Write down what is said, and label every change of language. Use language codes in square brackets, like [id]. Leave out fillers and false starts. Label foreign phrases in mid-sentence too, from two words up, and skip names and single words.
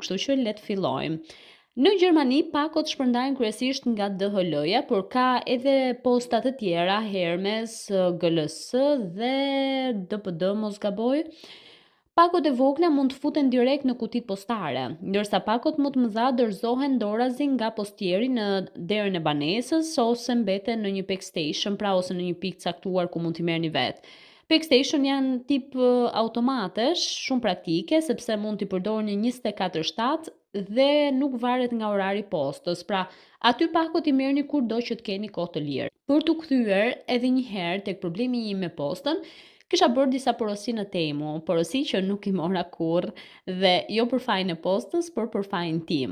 [sq] Kështu që le të fillojmë. Në Gjermani pakot shpërndahen kryesisht nga DHL-ja, por ka edhe posta të tjera, Hermes, GLS dhe DPD mos gaboj. Pakot e vogla mund të futen direkt në kutitë postare, ndërsa pakot më të mëdha dorëzohen dorazi nga postieri në derën e banesës ose mbeten në një [en] pack station, [sq] pra ose në një pikë caktuar ku mund t'i merrni vetë. [en] Pack station [sq] janë tip automatesh, shumë praktike sepse mund t'i përdorni 24/7 dhe nuk varet nga orari i postës. Pra, aty pakot i merrni kurdo që të keni kohë të lirë. Për t'u kthyer edhe një herë tek problemi im me postën, kisha bërë disa porosi në Temu, porosi që nuk i mora kurrë dhe jo për fajin e postës, por për fajin tim.